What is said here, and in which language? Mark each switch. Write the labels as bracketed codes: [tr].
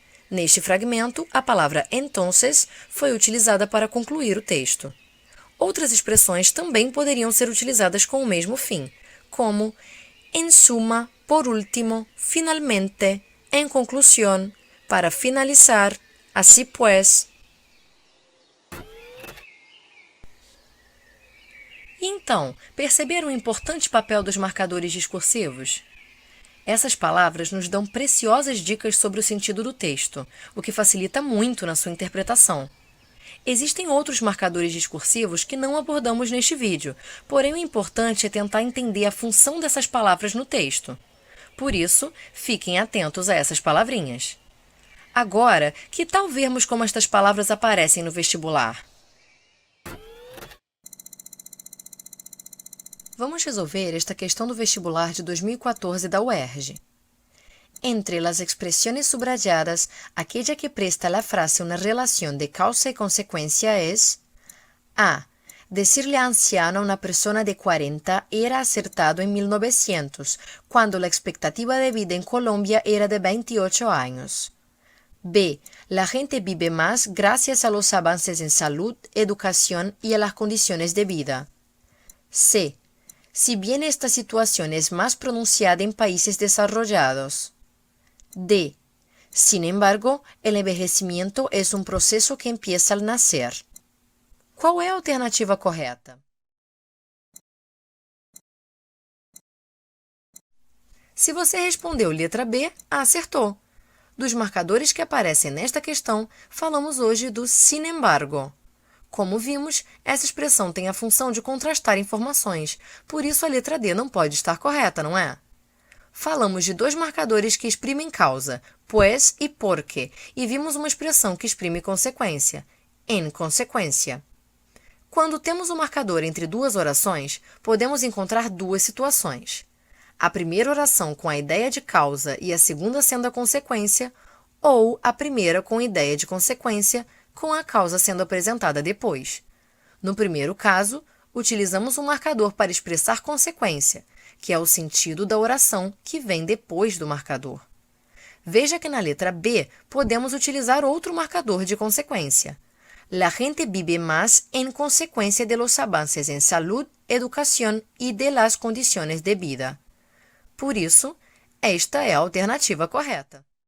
[pt] Neste fragmento, a palavra entonces foi utilizada para concluir o texto. Outras expressões também poderiam ser utilizadas com o mesmo fim, como [es] en suma, por último, finalmente, en conclusión, para finalizar, así pues. [pt] Então, perceberam o importante papel dos marcadores discursivos? Essas palavras nos dão preciosas dicas sobre o sentido do texto, o que facilita muito na sua interpretação. Existem outros marcadores discursivos que não abordamos neste vídeo, porém o importante é tentar entender a função dessas palavras no texto. Por isso, fiquem atentos a essas palavrinhas. Agora, que tal vermos como estas palavras aparecem no vestibular? Vamos resolver esta questão do vestibular de 2014 da UERJ. [es] Entre las expresiones subrayadas, aquella que presta a la frase una relación de causa y consecuencia es A. Decirle anciano a una persona de 40 era acertado en 1900, cuando la expectativa de vida en Colombia era de 28 años. B. La gente vive más gracias a los avances en salud, educación y a las condiciones de vida. C. Si bien esta situación es más pronunciada en países desarrollados. D. Sin embargo, el envejecimiento es un proceso que empieza al nacer. [pt] Qual é a alternativa correta? Se você respondeu letra B, acertou. Dos marcadores que aparecem nesta questão, falamos hoje do [es] sin embargo. [pt] Como vimos, essa expressão tem a função de contrastar informações, por isso a letra D não pode estar correta, não é? Falamos de dois marcadores que exprimem causa, pues e porque, e vimos uma expressão que exprime consequência, en consequência. Quando temos um marcador entre duas orações, podemos encontrar duas situações. A primeira oração com a ideia de causa e a segunda sendo a consequência, ou a primeira com a ideia de consequência, com a causa sendo apresentada depois. No primeiro caso, utilizamos um marcador para expressar consequência, que é o sentido da oração que vem depois do marcador. Veja que na letra B podemos utilizar outro marcador de consequência. [es] La gente vive más en consecuencia de los avances en salud, educación y de las condiciones de vida. [pt] Por isso, esta é a alternativa correta.